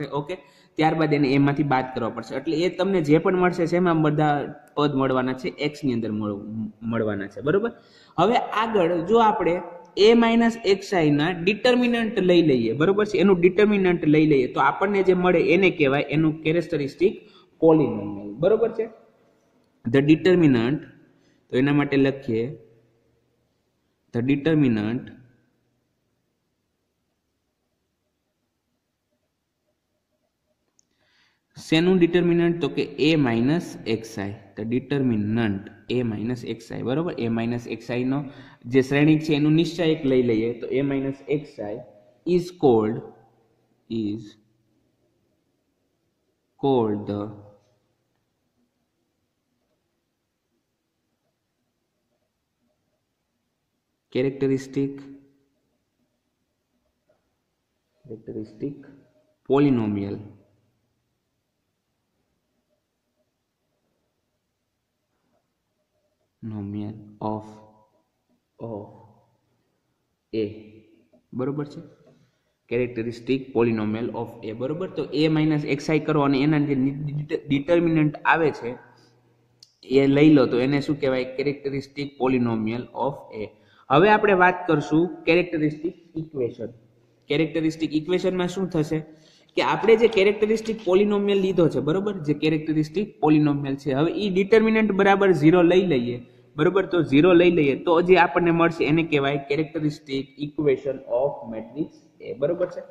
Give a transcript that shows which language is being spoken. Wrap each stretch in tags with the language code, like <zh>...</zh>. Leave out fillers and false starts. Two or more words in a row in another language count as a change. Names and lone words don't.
<gu>ઓકે, ત્યારબાદ એને a માંથી બાદ કરવા પડશે, એટલે એ તમને જે પણ મળશે એમાં બધા પદ મળવાના છે, x ની અંદર મળવાના છે. બરોબર, હવે આગળ જો આપણે</gu> <en>a minus xi</en> <gu>ના ડિટર્મિનન્ટ લઈ લઈએ, બરોબર છે, એનું ડિટર્મિનન્ટ લઈ લઈએ તો આપણને જે મળે એને કહેવાય એનું</gu> <en>characteristic polynomial.</en> <gu>બરોબર છે,</gu> <en>the determinant,</en> <gu>તો એના માટે લખીએ</gu> <en>the determinant</en> <gu>શેનું ડિટર્મિનન્ટ તો કે</gu> <en>a minus xi, the determinant a minus xi.</en> <gu>બરોબર,</gu> <en>a minus xi</en> <gu>નો જે શ્રેણિક છે એનું નિશ્ચયક લઈ લઈએ તો</gu> <en>a minus xi is called the characteristic polynomial of a.</en> <gu>બરોબર છે,</gu> <en>characteristic polynomial of a.</en> <gu>બરોબર, તો</gu> <en>a minus xi</en> <gu>કરો અને એના જે ડિટર્મિનન્ટ આવે છે એ લઈ લો તો એને શું કહેવાય?</gu> <en>characteristic polynomial of a.</en> <gu>હવે આપણે વાત કરશું</gu> <en>characteristic equation. characteristic equationમાં</en> <gu>શું થશે કે આપણે જે</gu> <en>characteristic polynomial</en> <gu>લીધો છે, બરોબર, જે</gu> <en>characteristic polynomial</en> <gu>છે, હવે ઈ ડિટર્મિનન્ટ બરાબર 0 લઈ લઈએ, બરોબર, તો 0 લઈ લઈએ તો જે આપણને મળશે એને કહેવાય</gu> <en>characteristic equation of matrix a,</en> <gu>બરોબર છે.</gu>